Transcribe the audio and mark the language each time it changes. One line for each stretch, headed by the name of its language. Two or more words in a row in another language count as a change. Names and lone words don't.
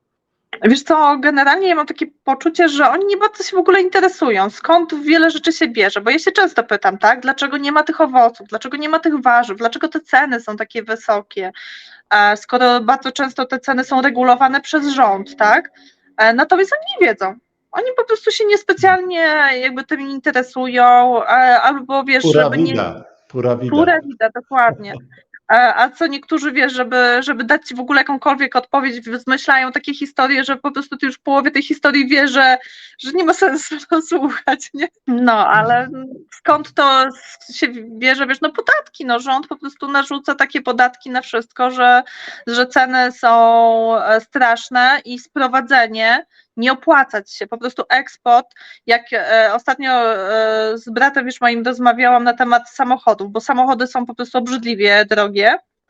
Polish: Wiesz co, generalnie ja mam takie poczucie, że oni nie bardzo się w ogóle interesują, skąd wiele rzeczy się bierze, bo ja się często pytam, tak, dlaczego nie ma tych owoców, dlaczego nie ma tych warzyw, dlaczego te ceny są takie wysokie, skoro bardzo często te ceny są regulowane przez rząd, tak, natomiast oni nie wiedzą. Oni po prostu się niespecjalnie jakby tym interesują, albo wiesz, żeby nie...
Spanish: Pura vida. Pura vida,
Polish: dokładnie. A co niektórzy, wiesz, żeby dać ci w ogóle jakąkolwiek odpowiedź, zmyślają takie historie, że po prostu ty już w połowie tej historii wiesz, że nie ma sensu to słuchać, nie? No, ale skąd to się bierze, wiesz, no podatki, no rząd po prostu narzuca takie podatki na wszystko, że ceny są straszne i sprowadzenie nie opłacać się, po prostu eksport, jak ostatnio z bratem już moim rozmawiałam na temat samochodów, bo samochody są po prostu obrzydliwie drogie,